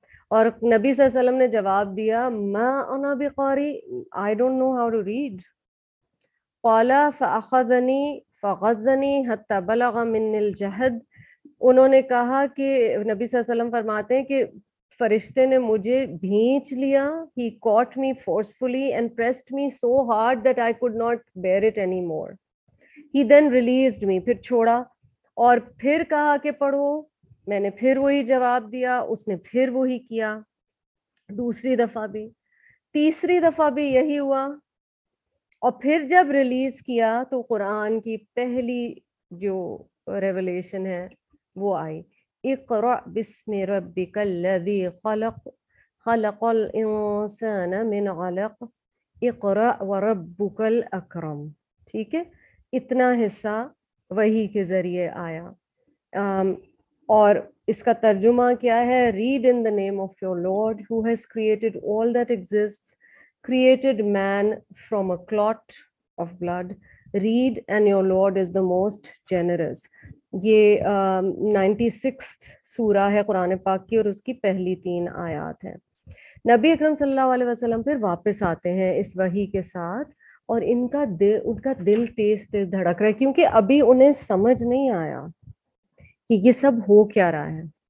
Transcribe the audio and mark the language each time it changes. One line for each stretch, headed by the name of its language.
Urdu: اور نبی صلی اللہ علیہ وسلم نے جواب دیا,
Arabic: ما انا بقاری,
English: I don't know how to read.
Arabic: قال فاخذنی فغزنی حتی بلغ من الجہد,
Urdu: انہوں نے کہا کہ نبی صلی اللہ علیہ وسلم فرماتے ہیں کہ فرشتے نے مجھے بھینچ لیا.
English: He caught me forcefully and pressed me so hard that I could not bear it anymore. He then released me,
Urdu: پھر چھوڑا اور پھر کہا کہ پڑھو. میں نے پھر وہی جواب دیا, اس نے پھر وہی کیا, دوسری دفعہ بھی, تیسری دفعہ بھی یہی ہوا. اور پھر جب ریلیز کیا تو قرآن کی پہلی جو ریولیشن ہے وہ آئی,
Arabic: اقرأ بسم ربک الذی خلق خلق الانسان من علق اقرأ وربک الاکرم.
Urdu: ٹھیک ہے, اتنا حصہ وحی کے ذریعے آیا. اور اس کا ترجمہ کیا ہے,
English: read in the name of your Lord who has created all that exists, created man from a clot of blood. Read and your Lord is the most generous.
Urdu: یہ 96th سورہ ہے قرآن پاک کی اور اس کی پہلی 3 آیات ہیں. نبی اکرم صلی اللہ علیہ وسلم پھر واپس آتے ہیں اس وحی کے ساتھ, اور ان کا دل تیز تیز دھڑک رہا ہے, کیونکہ ابھی انہیں سمجھ نہیں آیا کہ یہ سب ہو کیا رہا ہے.